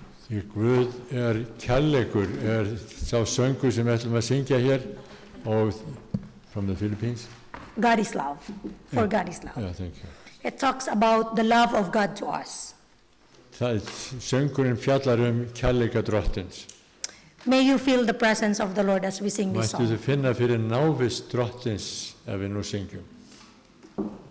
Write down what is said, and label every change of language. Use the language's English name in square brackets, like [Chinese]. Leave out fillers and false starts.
[Icelandic] Því Guð kærleikur sá söngur sem við ætlum að syngja hér og [English] from the Philippines. God is love, for God is love. Yeah, thank you. It talks about the love of God to us. [Icelandic] Söngurinn fjallar kærleika Drottins. [English] May you feel the presence of the Lord as we sing this song. [Icelandic] Mættu þið finna fyrir návist Drottins ef við nú syngjum.